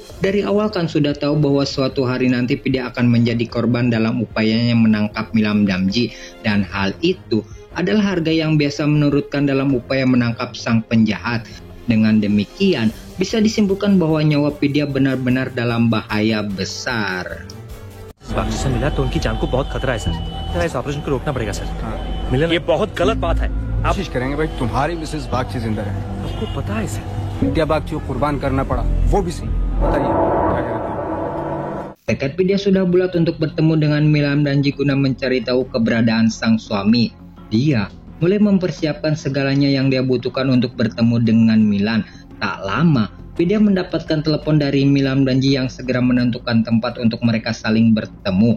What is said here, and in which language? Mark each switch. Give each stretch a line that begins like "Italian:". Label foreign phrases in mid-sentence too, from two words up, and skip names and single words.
Indonesian: Dari awal Khan sudah tahu bahwa suatu hari nanti Vidya akan menjadi korban dalam upayanya menangkap Milam Damji. Dan hal itu adalah harga yang biasa menurutkan dalam upaya menangkap sang penjahat. Dengan demikian, bisa disimpulkan bahwa nyawa Vidya benar-benar dalam bahaya besar.
Hindi: बाकी से मिला तो उनकी जान को बहुत खतरा है सर। इस ऑपरेशन को रोकना पड़ेगा सर। मिलन, ये बहुत गलत बात है। कोशिश करेंगे भाई, तुम्हारी मिसेस बागची जिंदा रहे। आपको पता है सर, विद्या बागची को कुर्बान करना पड़ा, वो भी सही। बताइए क्या कहते हैं?
Indonesian: Tekad Vidya sudah bulat untuk bertemu dengan Milam Damji guna mencari tahu keberadaan sang suami. Dia mulai mempersiapkan segalanya yang dia butuhkan untuk bertemu dengan Milan. Tak lama, Vidya mendapatkan telepon dari Milam Damji yang segera menentukan tempat untuk mereka saling bertemu.